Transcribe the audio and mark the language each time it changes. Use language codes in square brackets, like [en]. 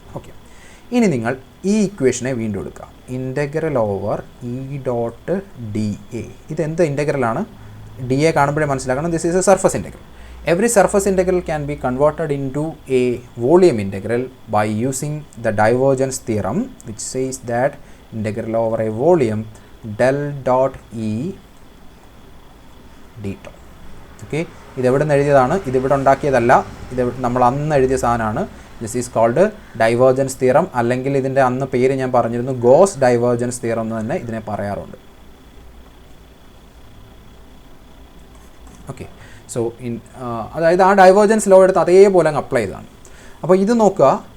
[ml] Okay, ഇനി നിങ്ങൾ ഈ ഇക്വേഷനെ വീണ്ടും എടുക്കുക. Integral over E.dA. ഇതെന്ത് ഇൻ്റഗ്രലാണ്? ഡി എ കാണുമ്പോഴേ മനസ്സിലാക്കണം, [en] This is a surface integral. Every surface integral can be converted into a volume integral by using the divergence theorem, which says that integral over a volume del dot E d tau. [ml] Okay, ഇതെവിടെ നിന്ന് എഴുതിയതാണ്? ഇതിവിടെ ഉണ്ടാക്കിയതല്ല, ഇത് നമ്മൾ അന്ന് എഴുതിയ സാധനമാണ്. [en] this is called divergence theorem, [ml] അല്ലെങ്കിൽ ഇതിൻ്റെ അന്ന് പേര് ഞാൻ പറഞ്ഞിരുന്നു ഗോസ് ഡൈവേർജൻസ് തിയറം എന്ന് തന്നെ ഇതിനെ പറയാറുണ്ട്. ഓക്കെ, സോ അതായത് ആ ഡൈവേർജൻസ് ലോ എടുത്ത് അതേപോലെ അങ്ങ് അപ്ലൈ ചെയ്തതാണ്. അപ്പോൾ ഇത് നോക്കുക.